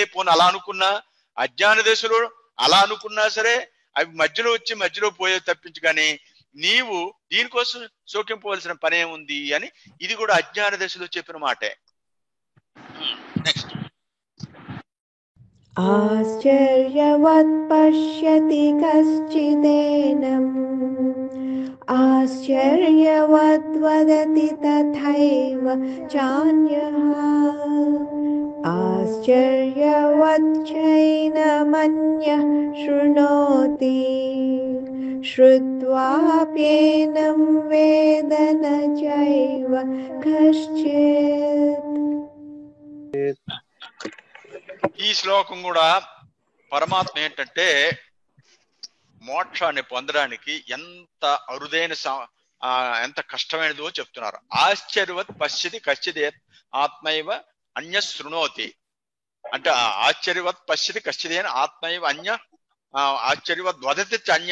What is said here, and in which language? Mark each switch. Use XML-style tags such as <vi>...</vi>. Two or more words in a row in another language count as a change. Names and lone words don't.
<te>పోను అలా అనుకున్నా అజ్ఞాన దశలో అలా అనుకున్నా సరే అవి మధ్యలో వచ్చి మధ్యలో పోయే తప్పించి, కానీ నీవు దీనికోసం శోకింపవలసిన పనే ఉంది అని ఇది కూడా అజ్ఞాన దశలో చెప్పిన మాటే. నెక్స్ట్</te> <sa>ఆశ్చర్యవత్ పశ్యతి కశ్చిదేనం ఆశ్చర్యవత్ వదతి తథైవ చాన్యః आश्चर्यवच्चैनमन्यः शृणोति श्रुत्वाप्येनं वेद न चैव कश्चित्.</sa> <te>ఈ శ్లోకం కూడా పరమాత్మ ఏంటంటే మోక్షాన్ని పొందడానికి ఎంత అరుదైన ఎంత కష్టమైనదో చెప్తున్నారు.</te> <sa>ఆశ్చర్యవత్ పశ్యతి కశ్చిదే ఆత్మైవ అన్య శృణోతి అంటే ఆశ్చర్యవత్ పశ్యతి కశ్చిదేన ఆత్మైవ అన్య ఆశ్చర్యవత్ వదతి అన్య.</sa>